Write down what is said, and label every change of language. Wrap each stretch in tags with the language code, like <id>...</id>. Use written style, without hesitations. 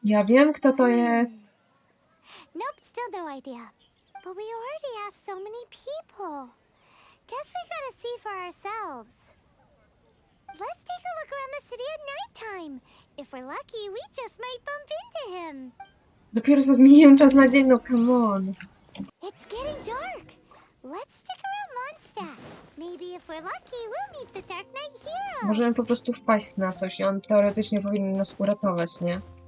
<pl>Ja wiem, kto to jest.</pl> <en>Nope, still no idea. But we already asked so many people. Guess we gotta see for ourselves. Let's take a look around the city at nighttime. If we're lucky, we just might bump into him.</en> <pl>Dopiero co zmieniłem czas na dzień, no</pl> <en>come on. It's getting dark. Let's stick around Mondstadt. Maybe if we're lucky, we'll meet the Dark Knight Hero.</en> <pl>Możemy po prostu wpaść na coś i on teoretycznie powinien nas uratować, nie?</pl>